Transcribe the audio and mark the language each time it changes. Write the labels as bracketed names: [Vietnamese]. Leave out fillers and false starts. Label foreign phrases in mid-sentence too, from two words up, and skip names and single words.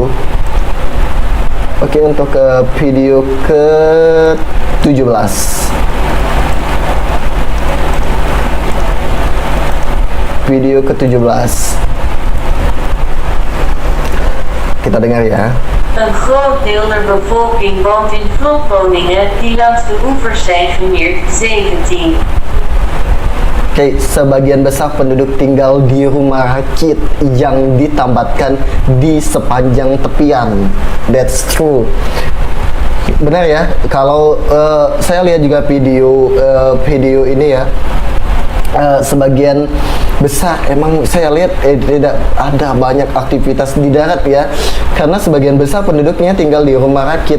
[Indonesian] Oke, untuk video ke-17. Video ke-17. Kita dengar ya. [Dutch] Een groot deel der bevolking woont in vulpwoningen die langs de oevers zijn gemeerd 17. [Indonesian] Oke, sebagian besar penduduk tinggal di rumah rakit yang ditambatkan di sepanjang tepian. [English] That's true. [Indonesian] Benar ya, kalau saya lihat juga video ini ya, sebagian besar emang saya lihat tidak ada banyak aktivitas di darat ya, karena sebagian besar penduduknya tinggal di rumah rakit.